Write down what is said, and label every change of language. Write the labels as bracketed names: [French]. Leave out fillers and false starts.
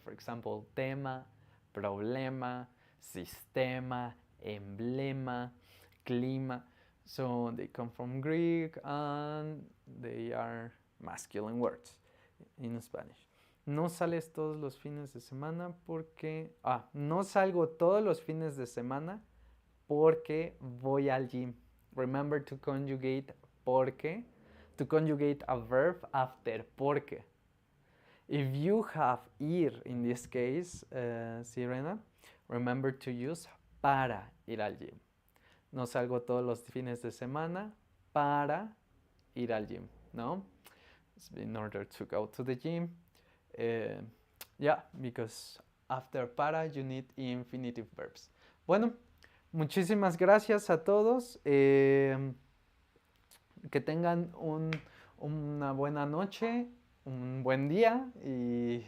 [English] For example, tema, problema, sistema, emblema, clima. So they come from Greek and they are masculine words in Spanish. [Spanish] No sales todos los fines de semana porque... no salgo todos los fines de semana porque voy al gym. [English] Remember to conjugate porque, to conjugate a verb after porque. If you have ir in this case, Sirena, remember to use [Spanish] para ir al gym. No salgo todos los fines de semana para ir al gym, ¿no? [English] In order to go to the gym. Yeah, because after para you need infinitive verbs. [Spanish] Bueno, muchísimas gracias a todos. Que tengan una buena noche, un buen día y